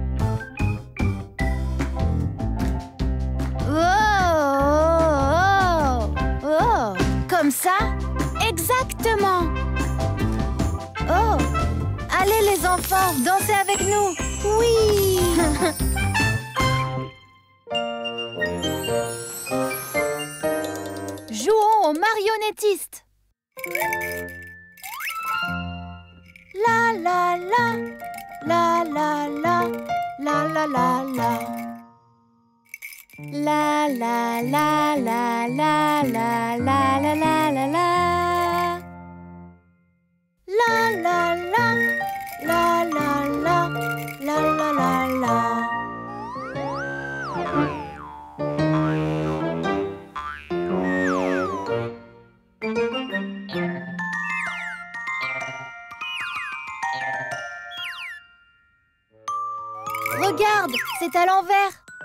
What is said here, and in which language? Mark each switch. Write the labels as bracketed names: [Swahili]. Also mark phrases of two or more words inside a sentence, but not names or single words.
[French] Oh. Comme ça? Exactement. Oh. Allez les enfants, dansez avec nous. Oui. Jouons aux marionnettistes. La la la, la la la, la la la la. La la la la la la la la la la la. La la la, la la la, la la la la. Regarde, c'est à l'envers.